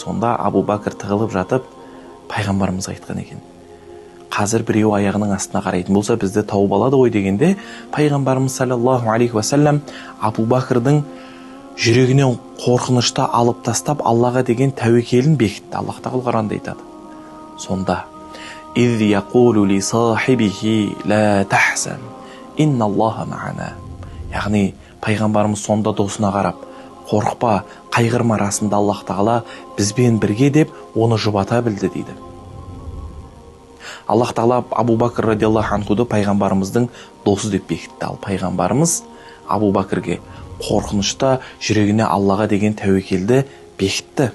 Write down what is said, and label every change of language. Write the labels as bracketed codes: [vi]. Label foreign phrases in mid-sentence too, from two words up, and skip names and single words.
[kk] Сонда Абу Бакр тығылып жатып, пайғамбарымыз айтқан екен: қазір біреу аяғының астына қарайтын болса, бізді тауып алады ғой дегенде, пайғамбарымыз [ar] صلى الله عليه وسلم [kk] Абу Бакрдың жүрегінен қорқынышты алып тастап, Аллаға деген тәуекелін бекітті. Аллах Тағала Құранда айтады. [ar] Сонда إذ يقول لصاحبه لا تحزن إن الله معنا. [kk] Яғни пайғамбарымыз сонда досына қарап: қорықпа, қайғырма, расында Аллах Тағала бізбен бірге деп оны жұбата білді дейді. Аллах Тағала Абу Бакр [ar] رضي الله عنه [kk] пайғамбарымыздың досы деп бекітті. Ал пайғамбарымыз Абу Бакрге қорқынышта жүрегіне Аллаға деген тәуекелді бекітті.